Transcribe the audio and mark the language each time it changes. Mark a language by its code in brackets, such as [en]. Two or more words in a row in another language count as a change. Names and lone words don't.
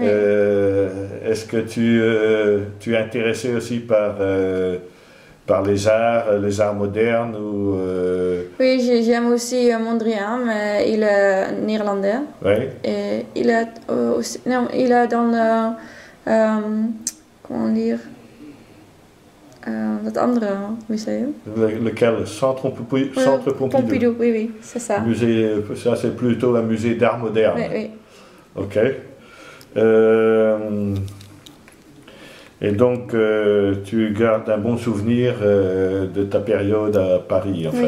[fr] Est-ce que tu es intéressé aussi par les arts modernes ou Oui, j'aime aussi Mondrian, mais il est néerlandais. Oui. Et il est aussi, non, il est dans le comment dire [nl] dat andere museum. [fr] Lequel? Centre Pompidou. Pompidou, oui, c'est ça. Musée, ça c'est plutôt un musée d'art moderne. Oui. Ok. Et donc, tu gardes un bon souvenir de ta période à Paris, en fait.